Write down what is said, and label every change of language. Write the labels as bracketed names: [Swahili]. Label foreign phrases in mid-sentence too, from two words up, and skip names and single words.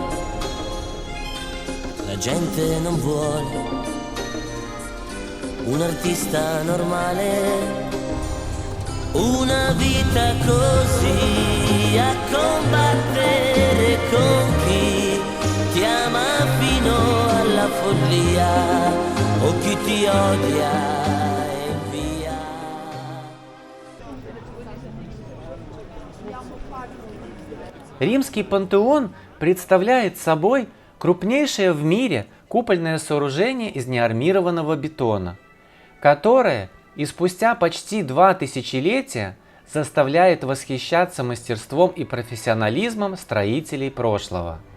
[Italian] La gente non vuole un artista normale, una vita così a combattere con chi ti ama fino alla follia o chi ti odia e via. [Russian] Римский пантеон представляет собой крупнейшее в мире купольное сооружение из неармированного бетона, которое и спустя почти 2 тысячелетия заставляет восхищаться мастерством и профессионализмом строителей прошлого.